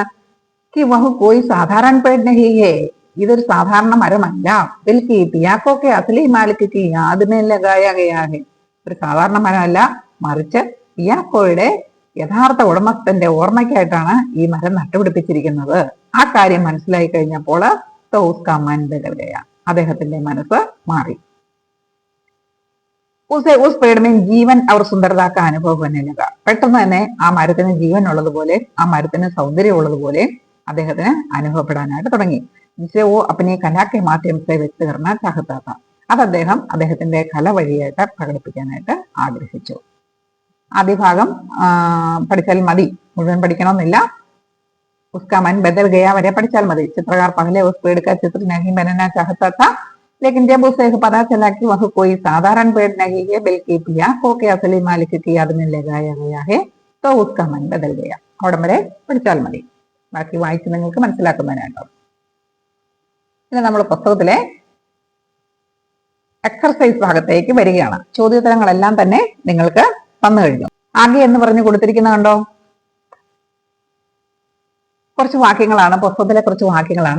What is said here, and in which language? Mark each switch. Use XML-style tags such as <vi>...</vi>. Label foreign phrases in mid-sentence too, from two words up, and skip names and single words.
<hi>कि वह कोई साधारण पेड़ नहीं है,</hi> <ml>ഇതൊരു സാധാരണ മരമല്ല.</ml> <hi>बल्कि पियाको के असली मालिक की याद में लगाया गया है,</hi> <ml>ഒരു സാധാരണ മരമല്ല, മറിച്ച് പിയാക്കോയുടെ യഥാർത്ഥ ഉടമസ്ഥന്റെ ഓർമ്മയ്ക്കായിട്ടാണ് ഈ മരം നട്ടുപിടിപ്പിച്ചിരിക്കുന്നത്. ആ കാര്യം മനസ്സിലായി കഴിഞ്ഞപ്പോൾ</ml> <hi>तो उसका मन बदल गया.</hi> <ml>അദ്ദേഹത്തിന്റെ മനസ്സ് മാറി.</ml> <hi>उसे उस पेड़ में जीवन और सुंदरता का अनुभव होने लगा.</hi> <ml>പെട്ടെന്ന് തന്നെ ആ മരത്തിന് ജീവൻ ഉള്ളതുപോലെ ആ മരത്തിന് സൗന്ദര്യം ഉള്ളതുപോലെ അദ്ദേഹത്തിന് അനുഭവപ്പെടാനായിട്ട് തുടങ്ങി.</ml> <hi>जिसे वो अपनी कला के माध्यम से व्यक्त करना चाहता था.</hi> <ml>അത് അദ്ദേഹത്തിന്റെ കല വഴിയായിട്ട് പ്രകടിപ്പിക്കാനായിട്ട് ആഗ്രഹിച്ചു. ആദ്യ ഭാഗം പഠിച്ചാൽ മതി, മുഴുവൻ പഠിക്കണമെന്നില്ല.</ml> <hi>उसका मन बदल गया</hi> <ml>വരെ പഠിച്ചാൽ മതി.</ml> <hi>चित्रकार पहले उस पेड़ का चित्र नहीं बनाना चाहता था, लेकिन जब उसे पता चला कि वह कोई साधारण पेड़ नहीं है बल्कि पियाको के असली मालिक की याद में लगाया गया है, तो उसका मन बदल गया.</hi> <ml>അവിടം വരെ പഠിച്ചാൽ മതി, ബാക്കി വായിച്ച് നിങ്ങൾക്ക് മനസ്സിലാക്കുന്നതിനായിട്ടോ. ഇനി നമ്മൾ പുസ്തകത്തിലെ എക്സർസൈസ് ഭാഗത്തേക്ക് വരികയാണ്. ചോദ്യോത്തരങ്ങളെല്ലാം തന്നെ നിങ്ങൾക്ക് തന്നു കഴിഞ്ഞു. ആകെ എന്ന് പറഞ്ഞു കൊടുത്തിരിക്കുന്ന കണ്ടോ, കുറച്ച് വാക്യങ്ങളാണ്, പുസ്തകത്തിലെ കുറച്ച് വാക്യങ്ങളാണ്.</ml>